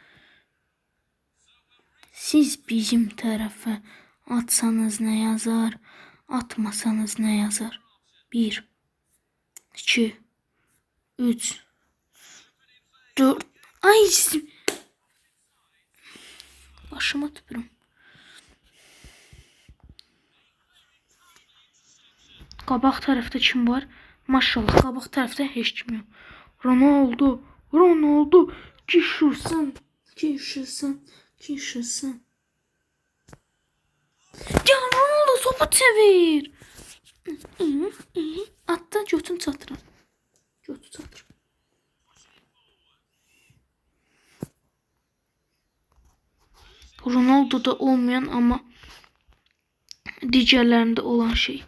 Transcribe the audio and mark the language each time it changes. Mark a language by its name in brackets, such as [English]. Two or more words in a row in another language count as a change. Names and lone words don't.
[Turkish] Siz bizim tarafa atsanız ne yazar, atmasanız ne yazar? 1, 2, 3, 4. [Azerbaijani] Ay başıma tüpürüm. Qabaq tərəfdə kim var? Maşallah qabaq tərəfdə heç kim yox. Ronaldo kişirsən. Ya Ronaldo topu çevir. Atda götün çatır. [Turkish] Ronaldo'da olmayan ama digərlərində olan şey.